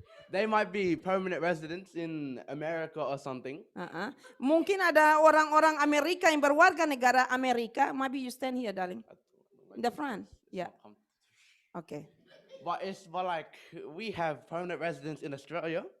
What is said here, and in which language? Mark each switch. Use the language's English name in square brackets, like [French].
[English] they might be permanent residents in America or something, [Indonesian] Mungkin ada orang-orang Amerika yang berwarga negara Amerika. [English] Maybe you stand here, darling. In the front. Yeah. Okay. but like we have permanent residents in Australia